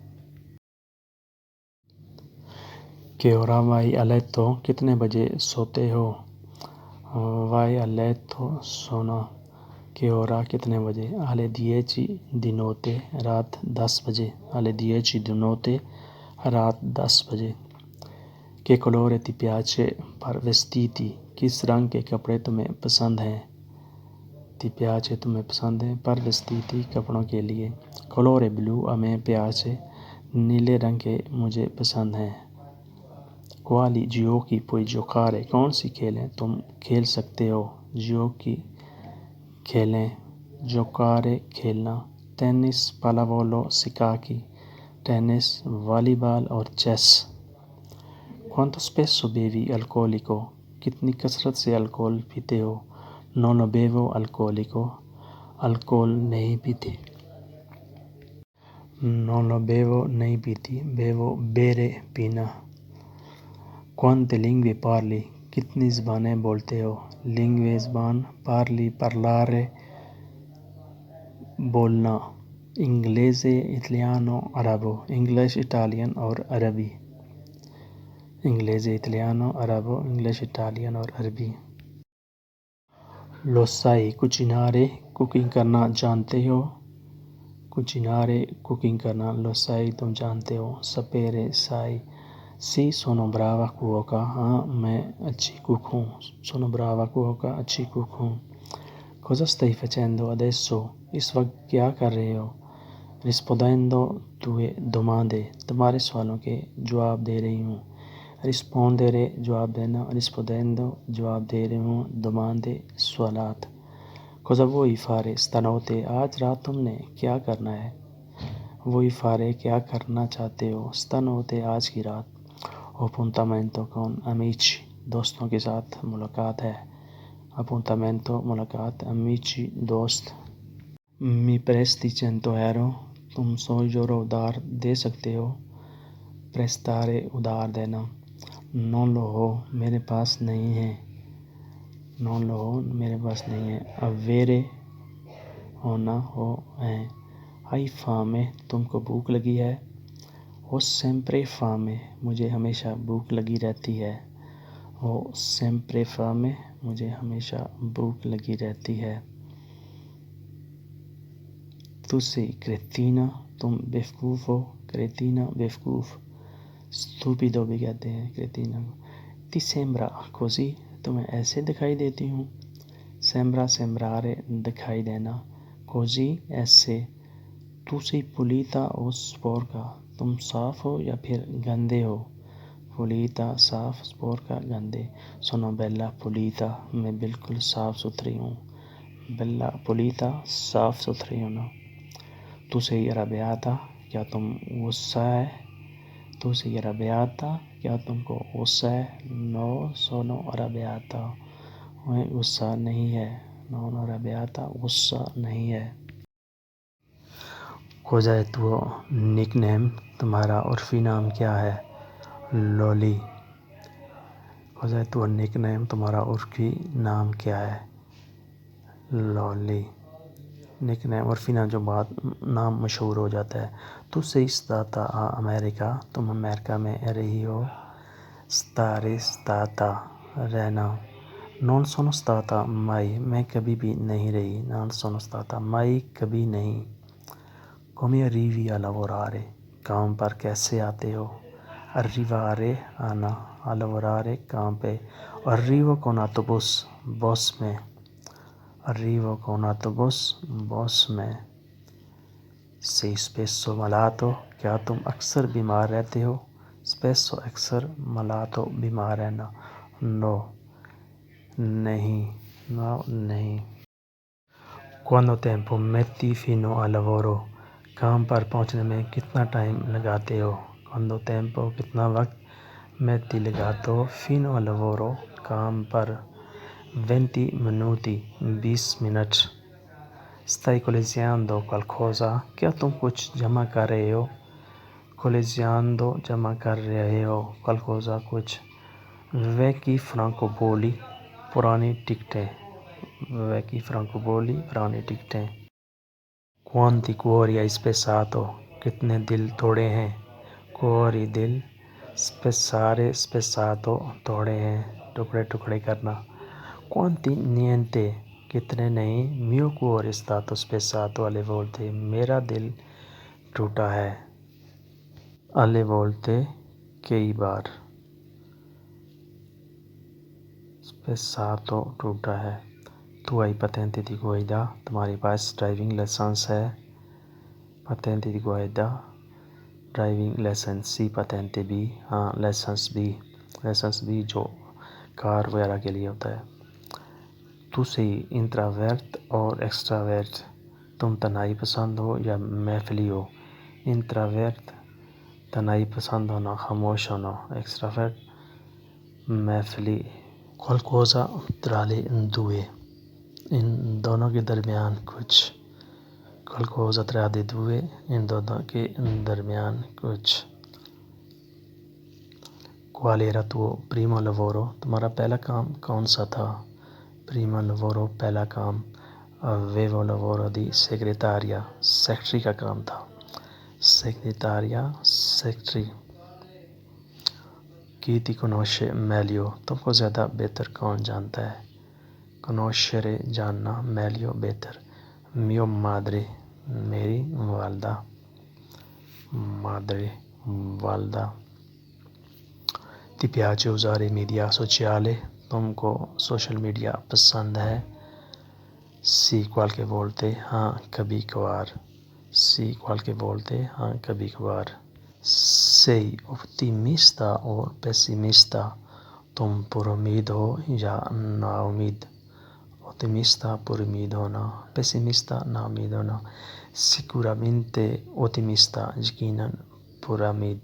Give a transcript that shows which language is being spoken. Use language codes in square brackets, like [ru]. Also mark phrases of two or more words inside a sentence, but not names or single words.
[it] che ora vai a letto [ur] کتنے بجے سوتے ہو. [it] vai a letto سونا. che ora [ur] کتنے بجے. [it] alle 10 di notte [ur] رات 10 بجے. [it] alle 10 di notte [ur] رات 10 بجے. [it] che colore ti piace per vestiti [ur] کس رنگ کے کپڑے تمہیں پسند ہیں. [it] ti piace [ur] تمہیں پسند ہیں. [it] per vestiti [ur] کپڑوں کے لیے. [it] colore blu a me piace [ur] نیلے رنگ کے مجھے پسند ہیں. [it] quali giochi puoi giocare [ur] کون سی کھیلیں تم کھیل سکتے ہو. giochi کھیلیں. giocare کھیلنا. [it] tennis pallavolo scacchi [ur] ٹینس والی بال اور چیس. [it] quanto spesso bevi alcolico [ur] کتنی کثرت سے الکول پیتے ہو. [it] non bevo alcolico [ur] الکول نہیں پیتی. [it] non bevo [ur] نہیں پیتی. [it] bevo bere [ur] پینا. [it] quante lingue parli [ur] کتنی زبانیں بولتے ہو. [it] lingue زبان. parli parlare بولنا. inglese italiano arabo [ur] انگلش اٹالین اور عربی. [it] inglese italiano arabo [ur] انگلش اٹالین اور عربی. [it] lo sai cucinare [ur] کوکنگ کرنا جانتے ہو. cucinare کوکنگ کرنا. [it] lo sai [ur] تم جانتے ہو. [it] sapere sai sì sono brava cuoca [ur] ہاں میں اچھی کوک ہوں. [it] sono brava cuoca [ur] اچھی کوک ہوں. [it] cosa stai facendo adesso [ur] اس وقت کیا کر رہے ہو. [it] rispondendo tue domande [ur] تمہارے سوالوں کے جواب دے رہی ہوں. rispondere جواب دینا. rispondendo جواب دے رہی ہوں. domande سوالات. [it] cosa vuoi fare stanotte [ur] آج رات تم نے کیا کرنا ہے. [it] vuoi fare [ur] کیا کرنا چاہتے ہو. stanotte آج کی رات. [it] appuntamento con amici [ur] دوستوں کے ساتھ ملاقات ہے. appuntamento ملاقات. amici دوست. [it] mi presti 100 euro [ur] تم 100 یورو ادھار دے سکتے ہو. prestare ادھار دینا. [it] non lo ho [ur] میرے پاس نہیں ہے. [it] non lo ho [ur] میرے پاس نہیں ہے. avere ہونا ہو ہے. [it] hai fame [ur] تم کو بھوک لگی ہے. [it] ho sempre fame [ur] مجھے ہمیشہ بھوک لگی رہتی ہے. [it] ho sempre fame [ur] مجھے ہمیشہ بھوک لگی رہتی ہے. [it] tu sei cretina [ur] تم بیوقوف ہو. cretina بیوقوف. stupido بھی کہتے ہیں cretina کو. [it] ti sembra così [ur] تمہیں ایسے دکھائی دیتی ہوں. [it] sembra sembrare [ur] دکھائی دینا. così ایسے. [it] tu sei pulita o sporca [ur] تم صاف ہو یا پھر گندے ہو. pulita صاف. sporca گندے. [it] sono bella pulita [ur] میں بالکل صاف ستھری ہوں. [it] bella pulita [ur] صاف ستھری ہونا. [it] tu sei arrabbiata [ur] کیا تم غصہ ہے. [it] tu sei arrabbiata [ur] کیا تم کو غصہ ہے. [it] no sono arrabbiata [ur] میں غصہ نہیں ہے. [it] non arrabbiata [ur] غصہ نہیں ہے. [it] cosa è tuo nickname [ur] تمہارا عرفی نام کیا ہے. loli. [it] cosa è tuo nickname [ur] تمہارا عرفی نام کیا ہے. loli. nickname عرفی نام جو بعد نام مشہور ہو جاتا ہے. [it] tu sei stata a America [ur] تم امریکہ میں رہی ہو. [it] stare stata رہنا. Non sono stata mai, [ur] میں کبھی بھی نہیں رہی. [it] Non sono stata mai, [ur] کبھی نہیں. [it] Come arrivi a lavorare? [ur] کام پر کیسے آتے ہو؟ Arrivare, آنا. [it] A lavorare, [ur] کام پہ. [it] Arrivo con autobus, [ur] بس میں. [it] Arrivo con autobus, [ur] بس میں. [it] Sei spesso malato? [ur] کیا تم اکثر بیمار رہتے ہو؟ Spesso, اکثر. Malato, بیمار رہنا. No, نہیں. No, نہیں. [it] Quanto tempo metti fino al lavoro? [ur] کام پر پہنچنے میں کتنا ٹائم لگاتے ہو؟ [it] Quanto tempo, [ur] کتنا وقت. metti لگاتے ہو. [it] Fino al lavoro, [ur] کام پر. 20 minuti, 20 منٹ. [it] Stai coleggiando qualcosa? [ur] کیا تم کچھ جمع کر رہے ہو؟ Coleggiando, جمع کر رہے ہو. [it] Qualcosa, کچھ. Vecchi francobolli, [ur] پرانی ٹکٹیں. [it] Vecchi francobolli, [ur] پرانی ٹکٹیں. [it] Quanti cuori hai spezzato? [ur] کتنے دل توڑے ہیں؟ Cuori, دل. [it] Spezzare, spezzato, [ur] توڑے ہیں. ٹکڑے ٹکڑے کرنا. [it] Quanti niente, [ur] کتنے نہیں. [it] Mio cuore è stato spezzato alle volte, [ur] میرا دل ٹوٹا ہے. [it] Alle volte, [ur] کئی بار. Spezzato, ٹوٹا ہے. [it] Tu hai patente di guida? [ur] تمہارے پاس ڈرائیونگ لائسنس ہے. [it] Patente di guida, [ur] ڈرائیونگ لائسنس. سی patente بھی, ہاں لائسنس بھی. لائسنس بھی جو کار وغیرہ کے لیے ہوتا ہے. [it] Tu sei introvert اور extrovert? [ur] تم تنہائی پسند ہو یا محفلی ہو؟ Introvert, تنہائی پسند ہونا, خاموش ہونا. Extrovert, محفلی. [it] Qualcosa tra le due, [ur] ان دونوں کے درمیان کچھ. [it] Qualcosa tra le due, [ur] ان دونوں کے درمیان کچھ. [it] Qual era tuo primo lavoro? [ur] تمہارا پہلا کام کون سا تھا؟ [it] Primo lavoro, [ur] پہلا کام. [it] Avevo lavoro di segretaria, [ur] سیکٹری کا کام تھا. Segretaria, سیکٹری. [it] Chi ti conosce meglio? [ur] تم کو زیادہ بہتر کون جانتا ہے؟ Conoscere, جاننا. Meglio, بہتر. [it] Mio madre, [ur] میری والدہ. Madre, والدہ. [it] Ti piace usare i media sociali? [ur] تم کو سوشل میڈیا پسند ہے؟ [it] Sì, qualche volte, [ur] ہاں کبھی کبھار. [it] Sì, qualche volte, [ur] ہاں کبھی کبھار. [it] Sei ottimista o pessimista? [ur] تم پر امید ہو یا نا امید؟ Ottimista, پر امید ہونا. Pessimista, نا امید ہونا. [it] Sicuramente ottimista, [ur] یقیناً پر امید.